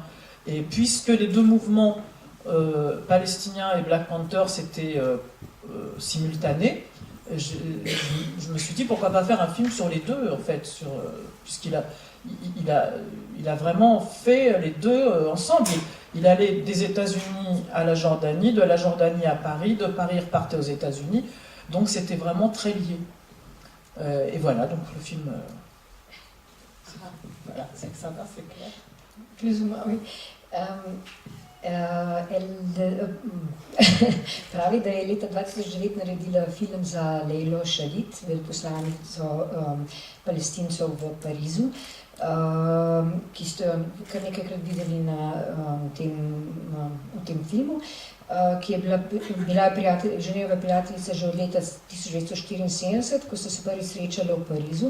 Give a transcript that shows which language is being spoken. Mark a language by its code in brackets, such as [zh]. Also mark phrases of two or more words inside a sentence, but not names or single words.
[fr] Et puisque les deux mouvements palestiniens et Black Panther c'était simultané, je me suis dit pourquoi pas faire un film sur les deux en fait, puisqu'il a vraiment fait les deux ensemble. Il allait des États-Unis à la Jordanie, de la Jordanie à Paris, de Paris il repartait aux États-Unis, donc c'était vraiment très lié. Et voilà, donc le film. Voilà, c'est clair. Plus ou moins, oui. [sl] Pravi, da je leta 2009 naredila film za Leilo Šalit, veleposlanico Palestincev v Parizu, ki ste jo kar nekajkrat videli v tem filmu, ki je bila Ženeva prijateljica že od leta 1974, ko so se prvi srečali v Parizu.